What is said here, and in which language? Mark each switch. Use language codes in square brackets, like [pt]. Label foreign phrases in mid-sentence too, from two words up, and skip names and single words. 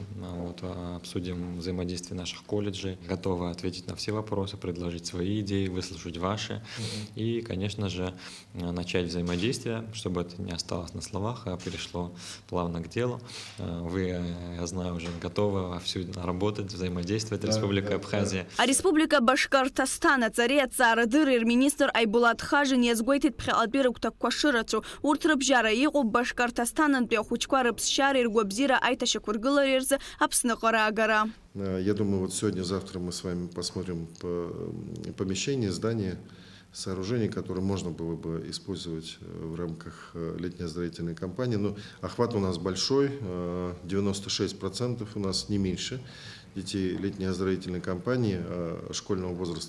[ru] Обсудим взаимодействие наших колледжей, готовы ответить на все вопросы, предложить свои идеи, выслушать ваши и, конечно же, начать взаимодействие, чтобы это не осталось на словах, а перешло плавно к делу. Вы, я знаю, уже готовы вовсю работать, взаимодействовать с Республикой Абхазия. [ab] А Республика Башкортостан ацареи ацаарадырреи рминистр Айбулат Хажин иазгәеиҭеит ԥхьаҟатәи рыгәҭакқәа шырацәоу. Урҭ рыбжьара иҟоуп Башкортостаннтәи ахәыҷқәа рыԥсшьареи ргәабзиара аиҭашьақәыргылареи рзы Аԥсныҟара агара. [ru] Я думаю, сегодня-завтра мы с вами посмотрим помещение, здание, сооружение, которое можно было бы использовать в рамках летней оздоровительной кампании. Но охват у нас большой, 96% у нас не меньше детей летней оздоровительной кампании школьного возраста.